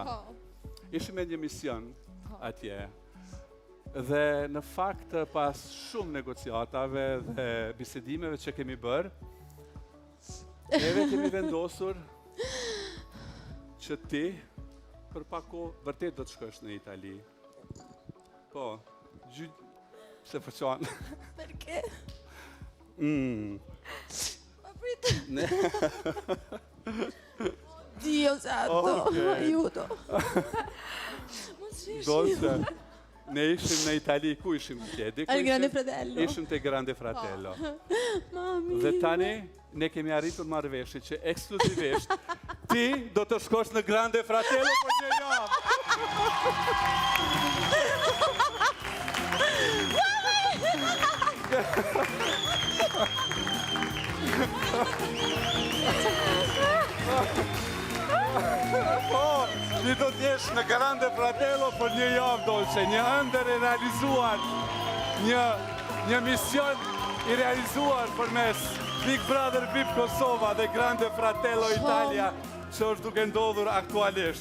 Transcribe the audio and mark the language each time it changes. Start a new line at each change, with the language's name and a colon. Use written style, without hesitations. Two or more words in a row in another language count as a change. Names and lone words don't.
Albanian: Ishim me një mision atje. Dhe në fakt pas shumë negociatave dhe bisedimeve që kemi bërë, neve kemi vendosur që ti për pak kohë vërtet do të shkosh në Itali. Po, se fëqan. Perché? Ma prit.
Italian: Dio santo, aiuto.
Albanian: Dolce, ne ishim në Itali, ku ishim tjedi?
Italian: Al Grande Fratello.
Albanian: Ishim te Grande Fratello. Mami. Dhe tani, ne kemi arritur marrëveshje që ekskluzivisht ti do të shkosh në Grande Fratello për një javë. Po, ti do t'jesh në Grande Fratello për një javë, Dolce, një ëndër e realizuar, një mision i realizuar përmes Big Brother VIP Kosova dhe Grande Fratello Italia, që është duke ndodhur aktualisht.